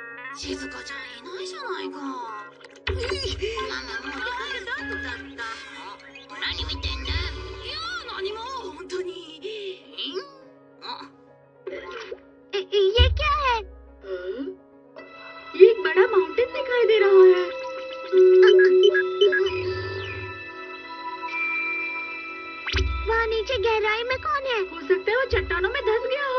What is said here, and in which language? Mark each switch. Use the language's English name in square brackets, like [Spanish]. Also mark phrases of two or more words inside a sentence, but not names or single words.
[Japanese] 静香ちゃんいないじゃないか。ママもう疲れたとだった。何見てんだ。いや何も本当に。 [Hindi] ये क्या है? ये एक बड़ा माउंटेन दिखाई दे रहा है। वहाँ नीचे गहराई में कौन है? हो सकता है वो चट्टानों में धंस गया हो।